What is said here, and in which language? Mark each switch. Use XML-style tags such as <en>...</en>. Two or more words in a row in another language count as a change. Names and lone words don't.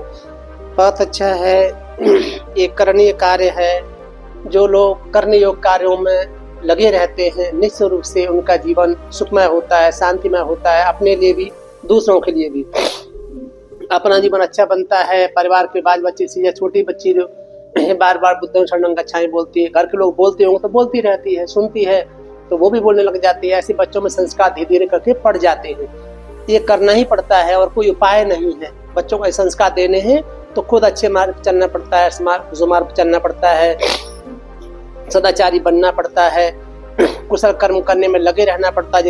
<hi>बहुत अच्छा है, ये करणीय कार्य है। जो लोग करने योग्य कार्यों में लगे रहते हैं, निश्चित रूप से उनका जीवन सुखमय होता है, शांतिमय होता है, अपने लिए भी दूसरों के लिए भी। अपना जीवन अच्छा बनता है, परिवार के बाल बच्चे से, या छोटी बच्ची जो बार बार</hi> <pi>बुद्धं शरणं गच्छामि</pi> <hi>बोलती है, घर के लोग बोलते होंगे तो बोलती रहती है, सुनती है तो वो भी बोलने लग जाती है। ऐसे बच्चों में संस्कार धीरे धीरे करके पड़ जाते हैं। ये करना ही पड़ता है और कोई उपाय नहीं है। बच्चों को संस्कार देने हैं तो खुद अच्छे मार्ग पर चलना पड़ता है, सुमार्ग पर चलना पड़ता है, सदाचारी बनना पड़ता है, कुशल कर्म करने में लगे रहना पड़ता है।</hi>